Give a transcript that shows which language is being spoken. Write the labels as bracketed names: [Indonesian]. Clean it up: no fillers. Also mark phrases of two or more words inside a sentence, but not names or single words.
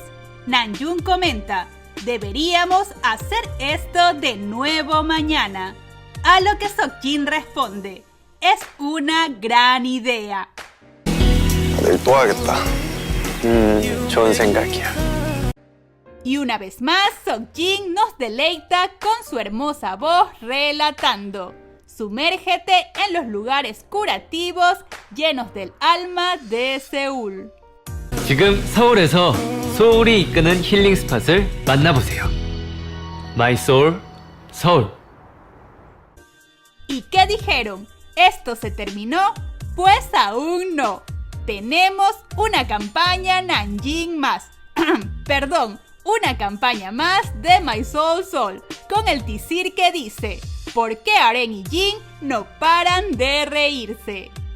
[Spanish] Namjoon comenta: deberíamos hacer esto de nuevo mañana. A lo que Seokjin responde: es una gran idea. [Korean] 내일 또 와야겠다. 좋은 생각이야. [Spanish] Y una vez más, Seokjin nos deleita con su hermosa voz relatando: sumérgete en los lugares curativos llenos del alma de Seúl. [Korean] 지금 서울에서 소울이 이끄는 힐링 스팟을 만나보세요. [English] My Soul, 서울. [Spanish] ¿Y qué dijeron? ¿Esto se terminó? Pues aún no. Tenemos una campaña Nanjing más. Perdón, una campaña más de [English] My Soul Soul, [Spanish] con el teaser que dice: ¿por qué Aren y Jin no paran de reírse?